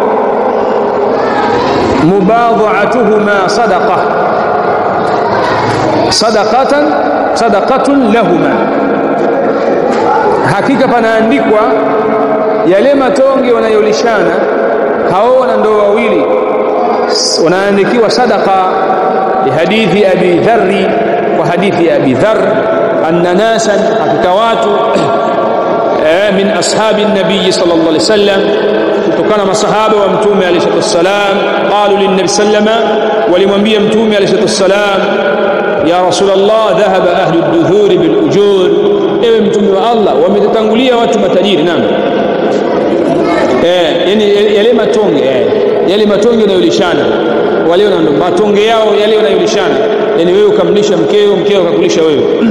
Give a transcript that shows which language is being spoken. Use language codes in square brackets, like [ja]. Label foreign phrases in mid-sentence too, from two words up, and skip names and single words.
[ar] مباضعتهما صدقة صدقة لهما, [sw] hakika panaandikwa yale matonge wanayolishana hao wanandoa wawili, wanaandikiwa sadaqa. [ar] حديث أبي ذر وحديث أبي ذر أن ناسا, [sw] hakika watu [ar] من أصحاب النبي صلى الله عليه وسلم, [sw] kutokana masahaba wa mtume [ar] عليه وسلم, قالوا للنبي سلم, [sw] walimwambia mtume [ar] عليه وسلم, يا رسول الله ذهب أهل الدثور بالأجور, [sw] ewe mtume wa Allah, wametangulia watu matajiri. Naam, yani yale matonge unayolishana, wale wana matonge yao yale wanayolishana, yani wewe ukamlisha mkeo, mkeo akakulisha wewe.